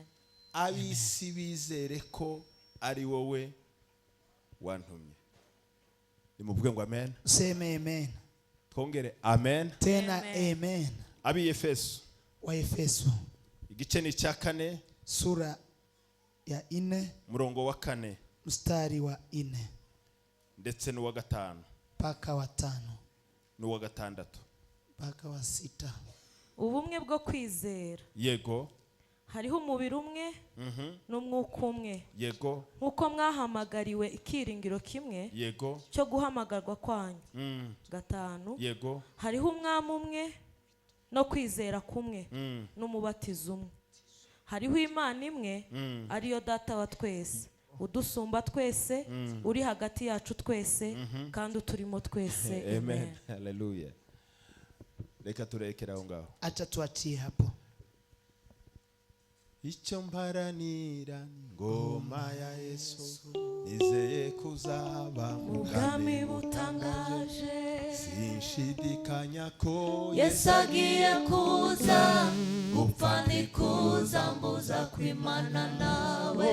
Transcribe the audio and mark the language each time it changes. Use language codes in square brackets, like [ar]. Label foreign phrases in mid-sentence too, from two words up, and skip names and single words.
[rw] Ab'isi bizere ko ari wowe wantumye. Nimuvuge ngo amen. [sw] Seme amen. [rw] Twongere amen. [sw] Tena amen. [rw] Abi Efeso. [sw] Wa Efeso. [rw] Igice ni cya 4. [sw] Sura ya 4. [rw] Murongo wa 4. [sw] Mstari wa 4. [rw] Ndetse n'uwa 5. [sw] Paka wa 5. [rw] N'uwa 6. [sw] Paka wa 6. [rw] Ubumwe bwo kwizera. Yego. Hariho umubiri umwe n'umwuka umwe. Yego. Nkuko mwahamagariwe ikiringiro kimwe. Yego. Cyo guhamagarwa kwanyu. 5. Yego. Hariho umwami umwe no kwizera kumwe n'umubatizo umwe. Hariho Imana imwe ariyo data wa twese, udusumba twese, uri hagati yacu twese, kandi uturimo twese. Amen. Hallelujah. Reka turekera aho ngaho. [sw] Acha tuachie hapo. [rw] Icyo mparanira ngoma ya Yesu, nizeye kuzaba mu bwami butangaje. Sinshidikanya ko Yesu agiye kuza, gupfa ntikuza mbuza kwimana nawe.